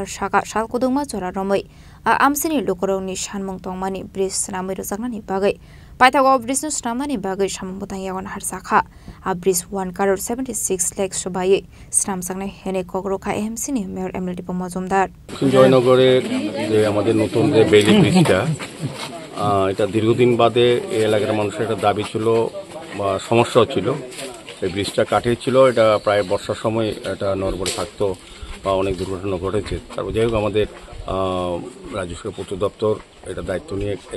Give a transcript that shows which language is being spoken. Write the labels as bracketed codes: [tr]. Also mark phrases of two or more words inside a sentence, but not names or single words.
[trp] Shaka salkodongma chora romoi amsini lokorongni sanmung tongmani bridge snamai rojaknani bagai paithago bridge no snamnani bagai samungtang yawan harsakha bridge 1 crore 76 lakh sobai snamjaknai hene kokroka AMC ni mayor Emlati Pomozomdar [bn] জয়নগরে যে আমাদের নতুন যে বেইলি ব্রিজটা এটা দীর্ঘদিন বাদে এই এলাকার মানুষের একটা দাবি ছিল বা সমস্যা ছিল এই ব্রিজটা কাটিয়েছিল এটা প্রায় বর্ষার সময় এটা নড়বড়ে থাকতো বা অনেক দুর্ঘটনা ঘটেছে তারপর যাই হোক আমাদের রাজস্ব পূর্ত দপ্তর এটা দায়িত্ব নিয়ে এই